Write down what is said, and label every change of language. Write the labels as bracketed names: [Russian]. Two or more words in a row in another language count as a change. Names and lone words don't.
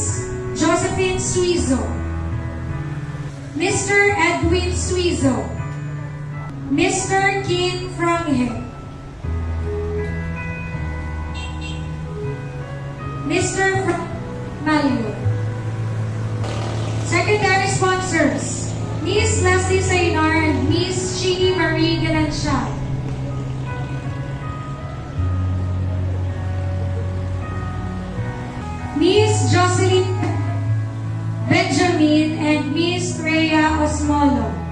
[English] Josephine Suizo, Mr. Edwin Suizo, Mr. Kin Franghe, Mr. Malio. Secondary sponsors, Miss Leslie Saynar and Miss Chini Marie Ganansha. Miss Jocelyn Benjamin and Miss Rhea Osmolo.